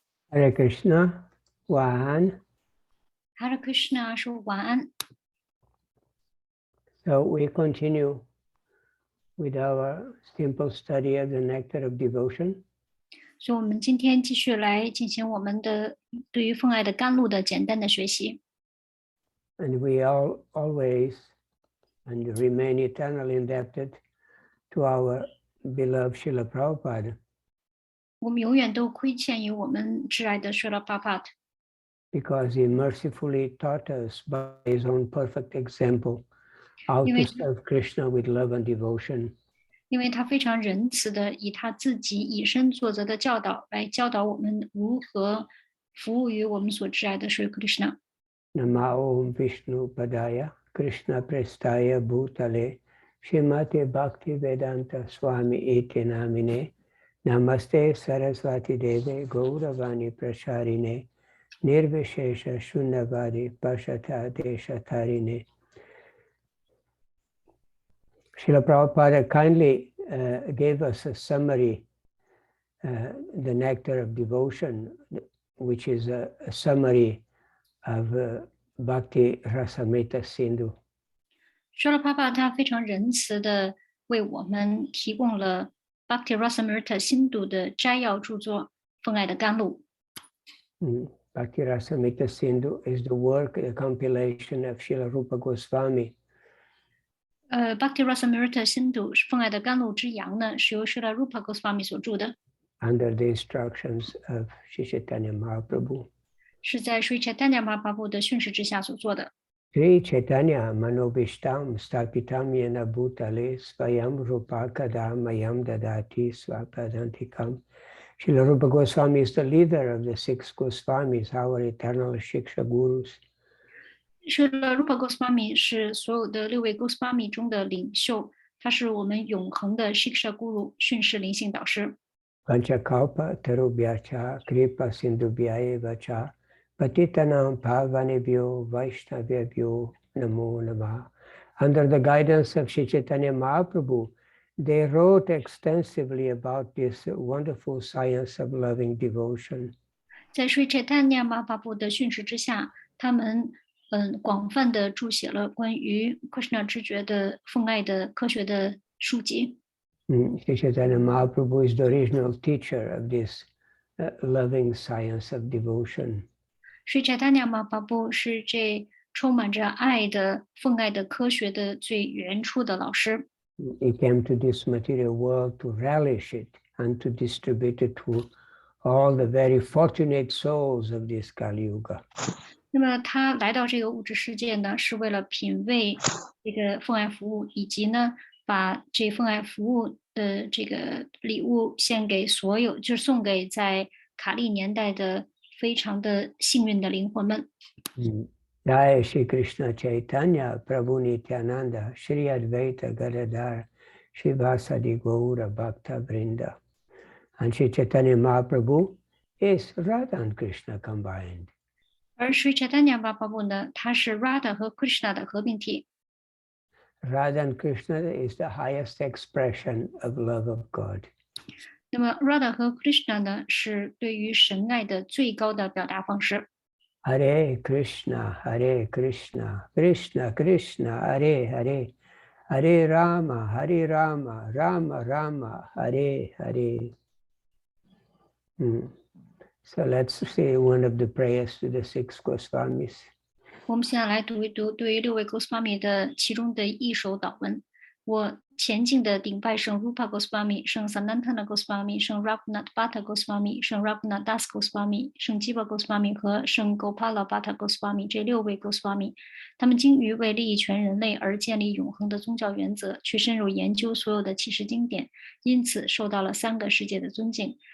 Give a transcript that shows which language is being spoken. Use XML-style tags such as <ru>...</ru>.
<zh>Hare Krishna, 晚安。 Hare Krishna 说晚安。</zh> <en>So we continue with our simple study of the Nectar of Devotion.</en> <zh>所以我们今天继续来进行我们的对于奉爱的甘露的简单的学习。</zh> <en>And we all always and remain eternally indebted to our beloved Srila Prabhupada.</en> <zh>我们永远都亏欠于我们挚爱的 Srila Prabhupada，</zh> <en>Because he mercifully taught us by his own perfect example how to serve Krishna with love and devotion.</en> <zh>因为他非常仁慈的以他自己以身作则的教导来教导我们如何服务于我们所挚爱的 Sri Krishna。</zh> <sa>Namo Vishnu Padaya Krishna Prestaya Bhutale Shrimate Bhakti Vedanta Swami Iti Namine Namaste Saraswati Deve Gauravani Prasharine Nirvishesha Shunyavadi Pashata Deshatarine.</sa> <en>Srila Prabhupada kindly gave us a summary, the Nectar of Devotion, which is a summary of Bhakti Rasamrita Sindhu.</en> <zh>Srila Prabhupada 他非常仁慈的为我们提供了 Bhakti Rasamrita Sindhu 的摘要著作《奉爱的甘露》。</zh> <en>Bhakti Rasamrita Sindhu is the work, the compilation of Srila Rupa Goswami.</en> <zh>Bhakti Rasamrita Sindhu 奉爱的甘露之阳呢，是由 Srila Rupa Goswami 所著的，</zh> <en>under the instructions of Sri Chaitanya Mahaprabhu.</en> <zh>是在 Sri Chaitanya Mahaprabhu 的训示之下所做的。</zh> <sa>Sri Chaitanya Manobishtam Stapitam Yena Bhutale Svayam Rupakada Mayam Dadati Svapadantikam.</sa> <en>Srila Rupa Goswami is the leader of the 6 Goswamis, our eternal Shiksha Gurus.</en> <zh>Srila Rupa Goswami 是所有的6位 Goswami 中的领袖，他是我们永恒的 Shiksha Guru 训示灵性导师。</zh> <sa>Panchakalpa Tarubhyacha Kripa Sindhubhyayevacha Patitanam Pavanebhyo Vaishnavebhyo Namo Namah.</sa> <en>Under the guidance of Sri Chaitanya Mahaprabhu, they wrote extensively about this wonderful science of loving devotion.</en> <zh>在 Sri Chaitanya Mahaprabhu 的训示之下，他们广泛的注写了关于 Krishna 知觉的奉爱的科学的书籍。</zh> <en>Sri Chaitanya Mahaprabhu is the original teacher of this loving science of devotion.</en> <zh>Sri Chaitanya Mahaprabhu 是这充满着爱的奉爱的科学的最原初的老师。</zh> <en>He came to this material world to relish it and to distribute it to all the very fortunate souls of this Kali Yuga.</en> <zh>那么他来到这个物质世界呢，是为了品味这个奉爱服务，以及呢，把这奉爱服务的这个礼物献给所有，就是送给在卡利年代的非常的幸运的灵魂们。</zh> <sa>Jai Shri Krishna Chaitanya Prabhu Nityananda Shri Advaita Gadadhar Shivasadi Gaura Bhakta Vrinda.</sa> <en>And Shri Chaitanya Mahaprabhu is Radha and Krishna combined.</en> <zh>而 Sri Chaitanya Mahaprabhu 呢，他是 Radha 和 Krishna 的合并体。</zh> <en>Radha and Krishna is the highest expression of love of God.</en> <zh>那么 Radha 和 Krishna 呢，是对于神爱的最高的表达方式。</zh> <sa>Hare Krishna, Hare Krishna, Krishna Krishna, Hare Hare, Hare Rama, Hare Rama, Rama Rama, Hare Hare.</sa> <en>So let's say one of the prayers to the 6 Goswamis.</en> <zh>我们现在来读一读对于6位 Goswami 的其中的一首祷文。我前进的顶拜圣 Rupa Goswami、圣 Sanatana Goswami、圣 Raghunath Bhatta Goswami、圣 Raghunath Das Goswami、圣 Jiva Goswami 和圣 Gopala Bhatta Goswami 这6位 Goswami， 他们精于为利益全人类而建立永恒的宗教原则，去深入研究所有的启示经典，因此受到了3个世界的尊敬。</zh>